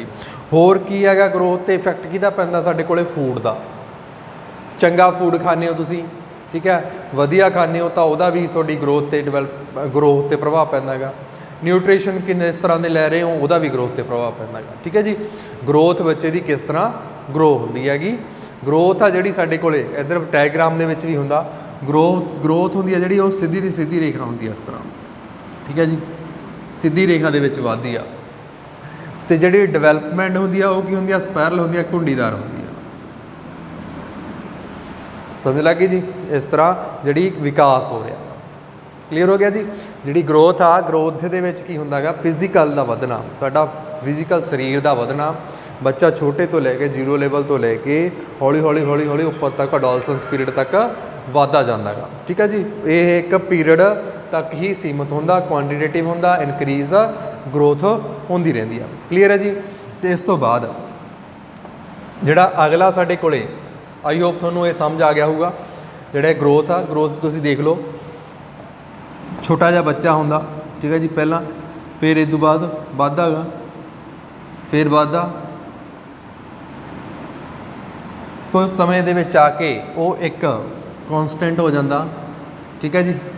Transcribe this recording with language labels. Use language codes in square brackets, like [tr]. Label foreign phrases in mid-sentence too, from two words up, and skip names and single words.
[pa] ਹੋਰ ਕੀ ਹੈਗਾ ਗਰੋਥ 'ਤੇ ਇਫੈਕਟ ਕਿਹਦਾ ਪੈਂਦਾ? ਸਾਡੇ ਕੋਲੇ ਫੂਡ ਦਾ। ਚੰਗਾ ਫੂਡ ਖਾਂਦੇ ਹੋ ਤੁਸੀਂ, ਠੀਕ ਹੈ, ਵਧੀਆ ਖਾਂਦੇ ਹੋ ਤਾਂ ਉਹਦਾ ਵੀ ਤੁਹਾਡੀ ਗਰੋਥ 'ਤੇ ਪ੍ਰਭਾਵ ਪੈਂਦਾ ਹੈਗਾ। ਨਿਊਟ੍ਰੀਸ਼ਨ ਕਿੰਨੇ ਇਸ ਤਰ੍ਹਾਂ ਦੇ ਲੈ ਰਹੇ ਹੋ ਉਹਦਾ ਵੀ ਗਰੋਥ 'ਤੇ ਪ੍ਰਭਾਵ ਪੈਂਦਾ ਹੈਗਾ, ਠੀਕ ਹੈ ਜੀ। ਗਰੋਥ ਬੱਚੇ ਦੀ ਕਿਸ ਤਰ੍ਹਾਂ ਗਰੋ ਹੁੰਦੀ ਹੈਗੀ ਗਰੋਥ ਆ ਜਿਹੜੀ ਸਾਡੇ ਕੋਲੇ ਇੱਧਰ ਡਾਇਗ੍ਰਾਮ ਦੇ ਵਿੱਚ ਭੀ ਹੁੰਦਾ ਗਰੋਥ ਹੁੰਦੀ ਹੈ ਜਿਹੜੀ, ਵੋ ਸੀਧੀ ਦੀ ਸੀਧੀ ਰੇਖਾ ਹੁੰਦੀ ਹੈ ਇਸ ਤਰ੍ਹਾਂ, ਠੀਕ ਹੈ ਜੀ, ਸੀਧੀ ਰੇਖਾ ਦੇ ਵਿੱਚ ਵਧਦੀ ਆ। ਤੇ ਜਿਹੜੀ ਡਿਵੈਲਪਮੈਂਟ ਹੁੰਦੀ ਆ ਵੋ ਕੀ ਹੁੰਦੀ ਆ, ਸਪਾਇਰਲ ਹੁੰਦੀ ਆ, ਘੁੰਡੀਦਾਰ ਹੁੰਦੀ ਆ। ਸਮਝ ਲੱਗ ਗਈ ਜੀ। ਇਸ ਤਰ੍ਹਾਂ ਜਿਹੜੀ ਵਿਕਾਸ ਹੋ ਰਿਹਾ, ਕਲੀਅਰ ਹੋ ਗਿਆ ਜੀ। ਜਿਹੜੀ ਗਰੋਥ ਆ, ਗਰੋਥ ਦੇ ਵਿੱਚ ਕੀ ਹੁੰਦਾ ਗਾ, ਫਿਜ਼ੀਕਲ ਦਾ ਵਧਣਾ, ਸਾਡਾ ਫਿਜ਼ੀਕਲ ਸਰੀਰ ਦਾ ਵਧਣਾ। ਬੱਚਾ ਛੋਟੇ ਤੋਂ ਲੈਕੇ 0 ਲੈਵਲ ਤੋਂ ਲੈਕੇ ਹੌਲੀ ਹੌਲੀ ਹੌਲੀ ਹੌਲੀ ਉੱਪਰ ਤੱਕ [en] adolescence period [pa] ਤੱਕ ਵਧਦਾ ਜਾਂਦਾ ਗਾ, ਠੀਕ ਹੈ ਜੀ। ਯੇ ਏਕ ਪੀਰੀਅਡ ਤੱਕ ਹੀ ਸੀਮਿਤ ਹੋਂਦਾ, ਕੁਆਂਟੀਟੇਟਿਵ ਹੋਂਦਾ, [en] increase growth [pa] ਹੋਂਦੀ ਰਹਿੰਦੀ ਆ, ਕਲੀਅਰ ਹੈ ਜੀ। ਤੋ ਇਸ ਤੋਂ ਬਾਅਦ ਜਿਹੜਾ ਅਗਲਾ ਸਾਡੇ ਕੋਲੇ, [en] I hope [pa] ਤੁਹਾਨੂੰ ਯੇ ਸਮਝ ਆ ਗਿਆ ਹੋਗਾ। ਜਿਹੜਾ ਗਰੋਥ ਆ, ਗਰੋਥ ਤੁਸੀਂ ਦੇਖ ਲੋ, ਛੋਟਾ ਜਿਹਾ ਬੱਚਾ ਹੋਂਦਾ, ਠੀਕ ਹੈ ਜੀ, ਪਹਿਲਾ, ਫਿਰ ਇਸ ਤੋਂ ਬਾਅਦ ਵਧਦਾ ਗਾ, ਫਿਰ ਵਧਦਾ, ਕੁਝ ਸਮੇਂ ਦੇ ਵਿੱਚ ਆਕੇ ਵੋ ਏਕ ਕਾਂਸਟੈਂਟ ਹੋ ਜਾਤਾ, ਠੀਕ ਹੈ ਜੀ।